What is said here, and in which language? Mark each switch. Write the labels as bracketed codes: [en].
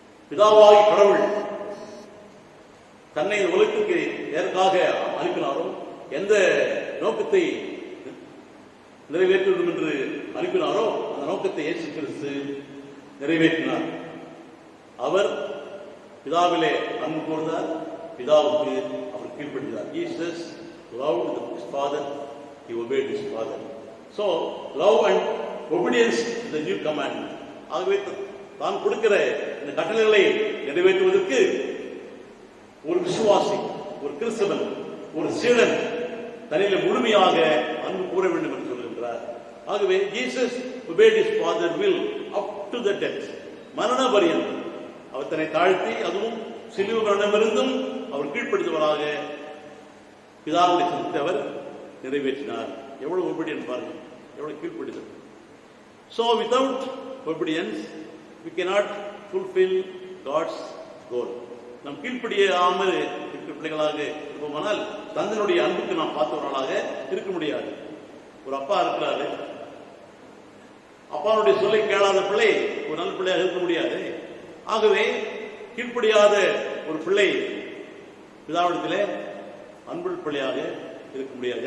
[ta] பிதாவாகிய கடவுள் தன்னை உலகத்துக்கு எதற்காக அனுப்பினாரோ, எந்த நோக்கத்தை நிறைவேற்ற வேண்டும் என்று அனுப்பினாரோ அந்த நோக்கத்தை இயேசு கிறிஸ்து நிறைவேற்றினார். அவர் பிதாவிலே அன்பு கூர்ந்தார், பிதாவுக்கு அவர் கீழ்ப்படிந்தார். [en] Jesus loved his father, he obeyed his father. So love and obedience is the new commandment. [ta] ஆகவே தான் கொடுக்கிற இந்த கட்டளைகளை நிறைவேற்றுவதற்கு ஒரு விசுவாசி, ஒரு கிறிஸ்தவன், ஒரு சீடன் தன்னிலே முழுமையாக அன்பு கூற வேண்டும் என்று சொல்லுகின்றார். ஆகவே [en] Jesus obeyed his father will up to the death, [ta] மரண பரியந்தம் அவர் தன்னை தாழ்த்தி, அதுவும் சிலுவை மரணமிருந்தும் அவர் கீழ்ப்படுத்துவராக பிதாவுடைய சித்தத்தை அவர் நிறைவேற்றினார். எவ்வளவு obedience பாருங்க, எவ்வளவு கீழ்ப்படுதல். [en] So without obedience we cannot fulfill God's goal. [ta] நாம் கீழ்ப்படியாமல் இருக்கிற பிள்ளைகளாக இருப்போமானால் தந்தையினுடைய அன்புக்கு நாம் பார்த்தவர்களாக இருக்க முடியாது. ஒரு அப்பா இருக்கிறாரு, அப்பாவுடைய சொல்லை கேளாத பிள்ளை ஒரு நல்ல பிள்ளையாக இருக்க முடியாது. ஆகவே கீழ்ப்படியாத ஒரு பிள்ளை பிதாவிடத்திலே அன்பு பிள்ளையாக இருக்க முடியாது.